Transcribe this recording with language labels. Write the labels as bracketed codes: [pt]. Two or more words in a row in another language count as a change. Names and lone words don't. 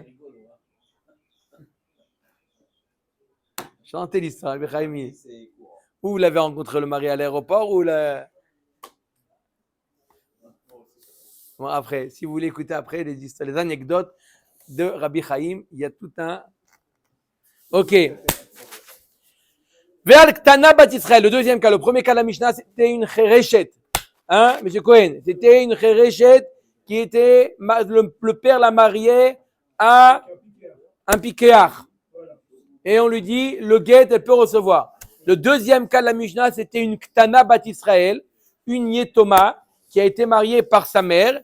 [fr] c'est rigolo, hein. Chantez l'histoire, Rabbi Chaim. C'est courant. Où vous l'avez rencontré le mari à l'aéroport ou la... Bon, après, si vous voulez écouter après les histoires, les anecdotes de Rabbi Chaim, il y a tout un... Ok. [he] ועל קטנה בת ישראל, [fr] le deuxième cas, le premier cas de la Mishnah, c'était une chereshet. Hein, M. Cohen? C'était une chereshet qui était, le père l'a mariée à un piquéach. Et on lui dit, le guet, elle peut recevoir. Le deuxième cas de la Mishnah, c'était une [he] קטנה בת ישראל, [fr] une yetoma, qui a été mariée par sa mère.